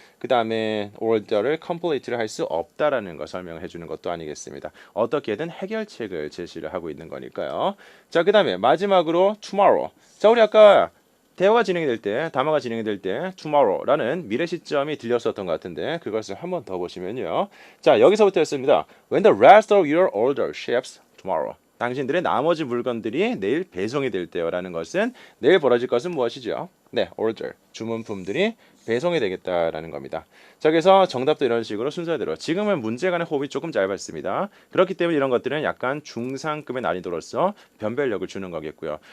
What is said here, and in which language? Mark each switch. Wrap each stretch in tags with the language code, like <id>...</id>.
<ko>그 다음에 order를 complete를 할 수 없다라는 거 설명을 해주는 것도 아니겠습니다. 어떻게든 해결책을 제시를 하고 있는 거니까요. 자, 그 다음에 마지막으로 tomorrow. 자, 우리 아까 대화가 진행이 될 때, 담화가 진행이 될 때 tomorrow라는 미래 시점이 들렸었던 것 같은데 그것을 한 번 더 보시면요. 자, 여기서부터였습니다.</ko> <en>When the rest of your order ships tomorrow.</en> <ko>당신들의 나머지 물건들이 내일 배송이 될 때요라는 것은 내일 벌어질 것은 무엇이죠? 네, order, 주문품들이 배송이 되겠다라는 겁니다. 자, 그래서 정답도 이런 식으로 순서대로 지금은 문제에 관한 호흡이 조금 짧았습니다. 그렇기 때문에 이런 것들은 약간 중상급의 난이도로서 변별력을 주는 거겠고요.</ko>